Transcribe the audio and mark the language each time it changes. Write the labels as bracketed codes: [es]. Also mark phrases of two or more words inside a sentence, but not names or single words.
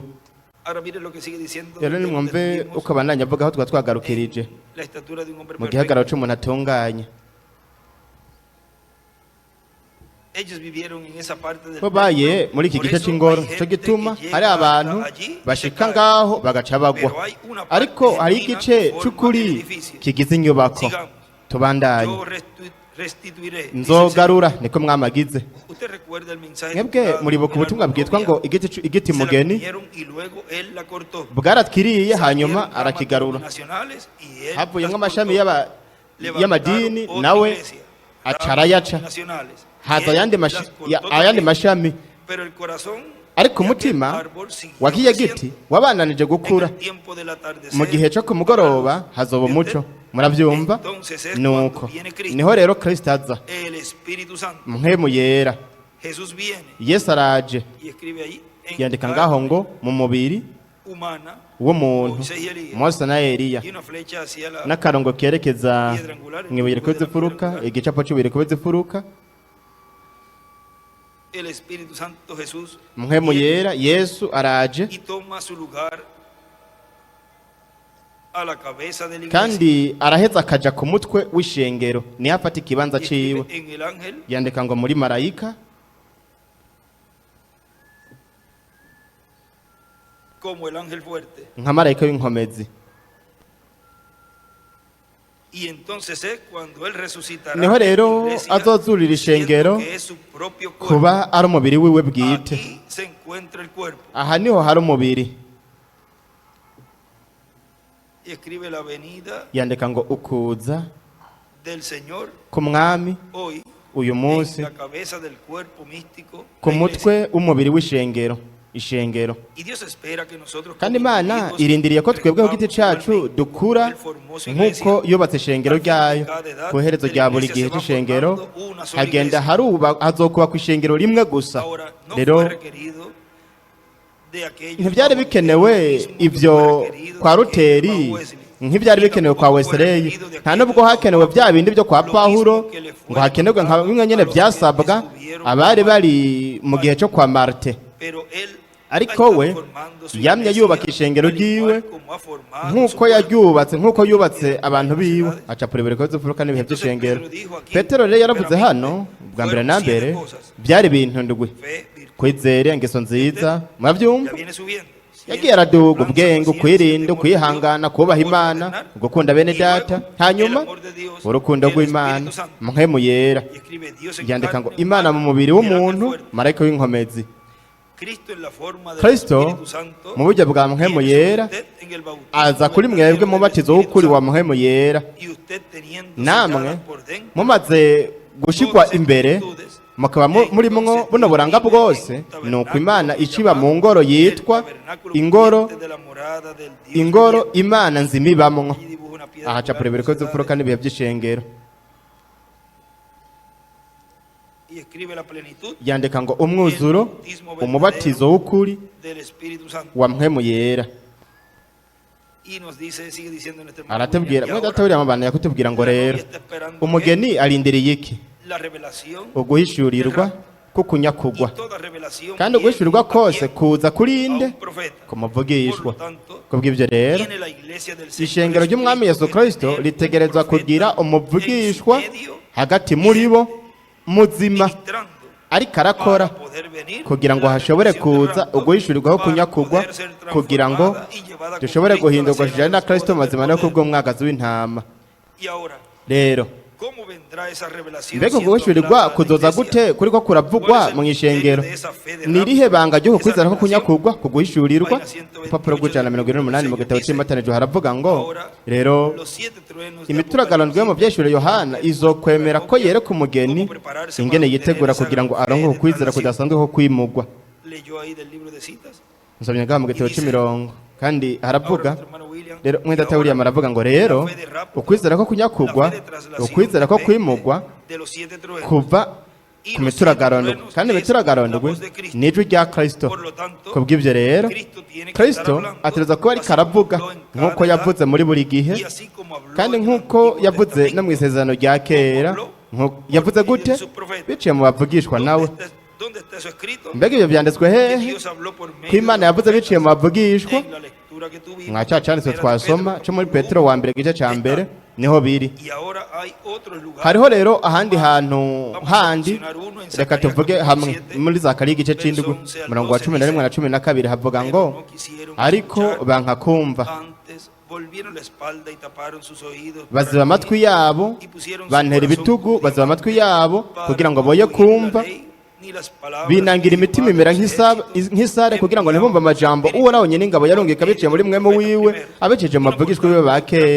[es] Ahora mire lo que sigue diciendo. [rn] Rero nimwumve uko abandanya avuga aho twagarukirije [es] La estatura de un hombre [rn] mu [es] perfecto. [rn] gihagararo c'umuntu atunganye. [es] Ellos vivieron en esa parte del [rn] Bo baye muri iki [es] Por [rn] gice [es] eso [rn] c'ingoro, [es] hay [rn] cyo [es] gente [rn] gituma [es] que llega [rn] hari abantu [es] hasta allí y [rn] bashika [es] se cae. [rn] ngaho bagaca bagwa. [es] Pero hay una parte [rn] Ariko hari [es] genuina [rn] igice [es] que forma [rn] c'ukuri [es] el edificio. [rn] kigize inyubako. [es] Sigamos. [rn] Tubandanye. [es] Yo restituiré. dice el [rn] Nzogarura niko mwamagize. [es] Señor. Usted recuerda el mensaje [rn] Mwebwe [es] titulado [rn] muribuka [es] El [rn] ubutumwa [es] árbol [rn] bwitwa ngo igiti [es] Se la [rn] mugeni [es] comieron y luego él la cortó. [rn] bwaratwiriye hanyuma [es] Salieron [rn] arakigarura. [es] ramas nacionales y él [rn] Havuyemo [es] las [rn] amashami [es] cortó. [rn] y'amadini [es] Levantaron [rn] nawe [es] otra iglesia, [rn] aca [es] ramas [rn] arayaca. [es] nacionales, y [rn] Haza [es] él [rn] ayandi [es] las cortó [rn] ayandi [es] también. [rn] mashami, [es] Pero el corazón [rn] ariko [es] de aquel [rn] umutima [es] árbol siguió [rn] wa kiya [es] creciendo. [rn] giti wabananije [es] En [rn] gukura. [es] el tiempo del atardecer, [rn] Mu gihe cyo ku mugoroba hazoba umuco, murabyumva. Nuko niho rero Kristo aza, [es] el Espíritu Santo, [rn] mpwemu yera. [es] Jesús viene [rn] Yesu araje, [es] y escribe ahí en [rn] yandika ngaho ngo mu mubiri [es] humana [rn] w'umuntu, Mose na Eliya, [es] y una flecha hacia la [rn] n'akarongo kerekeza mw'ibuye rikomeze imfuruka, igicapo cy'ibuye rikomeze imfuruka. [es] el Espíritu Santo Jesús [rn] Mpwemu [es] viene [rn] yera Yesu araje, [es] y toma su lugar a la cabeza de la iglesia. [rn] kandi araheza akaja ku mutwe w'ishengero, niho afata ikibanza [es] Y escribe [rn] ciwe. [es] en el ángel [rn] Yandika ngo muri marayika, [es] como el ángel fuerte. [rn] nka marayika w'inkomezi. [es] Y entonces es cuando él resucitará [rn] Niho rero [es] la iglesia, [rn] azozurira ishengero [es] siendo que es su propio cuerpo. [rn] kuba ari umubiri wiwe bwite. [es] Aquí se encuentra el cuerpo. [rn] Aha niho hari umubiri. [es] Y escribe la venida [rn] Yandika ngo ukuza [es] del Señor [rn] ku mwami [es] hoy [rn] uyu munsi [es] en la cabeza del cuerpo místico, [rn] ku [es] la iglesia. [rn] mutwe w'umubiri w'ishengero, ishengero. [es] Y Dios espera que nosotros [rn] Kandi [es] como [rn] Imana [es] individuos [rn] irindiriye ko twebwe ku giti [es] crezcamos [rn] cacu [es] igualmente. [rn] dukura [es] Él formó su [rn] nk'uko [es] iglesia. [rn] yubatse ishengero ryayo. Ku iherezo rya buri gihe cy'ishengero hagenda hazokubakwa ishengero rimwe gusa. [es] Ahora, no [rn] Rero [es] fue requerido de aquellos [rn] ntibyari [es] como [rn] bikenewe [es] él mismo [rn] ibyo [es] fue requerido [rn] kwa [es] de [rn] Ruteri, Papa Wesley. nk'ibyari bikenewe kwa Wesley, nta nubwo hakenewe bya bindi byo kwa Pawulo ngo hakenerwe nka bimwe nyine byasabwa abari bari mu gihe cyo kwa Marte. [es] Pero él [rn] Ariko [es] ha [rn] we [es] estado formando su [rn] yamye [es] iglesia, [rn] yubaka ishengero [es] al igual [rn] ryiwe [es] como ha formado [rn] nk'uko [es] su cuerpo. [rn] nk'uko yubatse abantu biwe, aca purebere ko zifuruka n'ibihe by'ishengero. Petero rero yaravuze hano bwa mbere na mbere byari ibintu ndwi: [es] Fe, virtud, [rn] kwizera, ingeso nziza, murabyumva. [es] ya viene subiendo. [rn] Yagiye araduga ubwenge, ukwirinda, ukwihangana, kubaha Imana, gukunda bene data, hanyuma urukundo rw'Imana, mpwemu yera. [es] Y escribe Dios en [rn] Yandika ngo [es] carne, [rn] Imana mu mubiri [es] y el ángel [rn] w'umuntu, [es] fuerte. [rn] marayika w'inkomezi. [es] Cristo en la forma del [rn] Kristo [es] Espíritu Santo [rn] mu buryo bwa mpwemu [es] viene sobre [rn] yera [es] usted en en el bautismo [rn] aza kuri mwebwe [es] verdadero [rn] mu [es] del [rn] batizo w'ukuri [es] Espíritu [rn] wa [es] Santo, [rn] mpwemu yera, [es] y usted teniendo [rn] namwe [es] selladas por dentro [rn] mumaze gushigwa imbere mukaba murimwo buno buranga bwose, nuko Imana iciba mu ngoro yitwa ingoro Imana nzima ibamwo. Aha capura ibiriko vy'imfuruka n'ibihe vy'ishengero, [es] y escribe la plenitud [rn] yandika ngo umwuzuro, umubatizo w'ukuri [es] del Espíritu Santo. [rn] wa mpwemu yera. [es] Y nos dice, sigue diciendo en este hermano [rn] Aratubwira [es] William, y [rn] mwe [es] ahora, [rn] datawuriya amabana yakutubwira ngo [es] la novia [rn] rero [es] está esperando [rn] umugeni arindiriye iki? [es] la revelación [rn] Uguhishurirwa kukunyakugwa, [es] y toda revelación [rn] kandi uguhishurirwa [es] viene [rn] kose [es] también [rn] kuza kuri [es] a [rn] nde? [es] un profeta. [rn] Ku [es] Por [rn] muvugishwa. [es] lo tanto, [rn] Kubw'ivyo rero [es] tiene la iglesia del Señor [rn] ishengero ry'umwami Yesu [es] Jesucristo [rn] Kristo [es] que tener [rn] ritegerezwa [es] un profeta [rn] kugira umuvugishwa [es] en medio, [rn] hagati muri bo muzima, [es] ministrando [rn] ariko arakora [es] para poder venir [rn] kugira ngo [es] la [rn] hashobore [es] revelación del [rn] kuza [es] rapto, [rn] uguhishurirwaho [es] para [rn] kunyakugwa, [es] poder ser [rn] kugira ngo [es] transformada y llevada con [rn] dushobore [es] Cristo a la [rn] guhindurwa [es] cena [rn] tujyane na [es] de los [rn] Kristo [es] hijos [rn] mazima [es] del [rn] no [es] poder. [rn] kubw'umwagazi w'intama. [es] Y ahora, [rn] Rero [es] ¿cómo vendrá esa revelación [rn] mbega [es] siendo [rn] uguhishurirwa [es] hablada a la [rn] kuzoza [es] iglesia? [rn] gute kuriko kuravugwa mu ishengero? Ni irihe banga ryo kukwizera ko kunyakugwa kuguhishurirwa? Urupapuro rw'ijana na 128 mu gitabo cy'impatanijwe haravuga ngo rero [es] Los 7 truenos de [rn] imituragano yo mu byeshuro Yohana izokwemera ko yereka umugeni ingene yitegura kugira ngo aronke ukwizera kudasanzwe ko kwimugwa. [es] leyó ahí del libro de citas. [rn] Nsomye ngaha mu gitabo cy'imirongo kandi haravuga [es] Ahora, nuestro hermano William, [rn] rero mwenda [es] y [rn] tawuriya [es] ahora, [rn] maravuga ngo rero [es] la fe de rapto, [rn] ukwizera ko kunyakugwa, [es] la fe de traslación [rn] ukwizera ko [es] depende [rn] kwimugwa [es] de los 7 truenos. [rn] kuva [es] Y [rn] ku [es] los [rn] mituragano, [es] 7 truenos [rn] kandi [es] es [rn] imituragano [es] la voz de Cristo. [rn] ni ijwi rya Kristo. [es] Por lo tanto, [rn] Kubw'ivyo rero [es] Cristo tiene que estar [rn] Kristo [es] hablando, [rn] ategerezwa kuba ariko [es] así [rn] aravuga [es] como habló en cada [rn] nk'uko yavuze muri buri gihe, [es] y así como habló [rn] kandi [es] en el [rn] nk'uko [es] Antiguo [rn] yavuze no mu [es] Testamento. [rn] isezerano rya kera. Yavuze gute? Biciye mu bavugishwa nawe. [es] ¿Dónde está eso escrito? [rn] Mbega ibyo byanditswe [es] Que [rn] hehe? [es] Dios habló por medio [rn] Ko Imana [es] de [rn] yavuze [es] los [rn] biciye mu [es] profetas [rn] bavugishwa? [es] en la lectura que tuvimos, [rn] Mwa cya cyanditswe [es] Primera de [rn] twasoma [es] Pedro. [rn] cyo muri Petero wa mbere igice cya mbere niho biri. [es] Y ahora hay otros lugares. [rn] Hariho rero ahandi hantu handi, reka tuvuge hamwe muri Zakariya igice c'indwi umurongo wa 11 na 12 havuga ngo ariko banka kumva, [es] Antes volvieron la espalda y taparon sus oídos [rn] baziba amatwi yabo, bantera ibitugu, baziba amatwi yabo kugira ngo boye kumva, binangira imitima imera nk'isare kugira ngo ntibumve amajambo uhoraho nyine ingabo yarungika biciye muri mwemu wiwe abejeje mu bavugishwa biwe ba kera.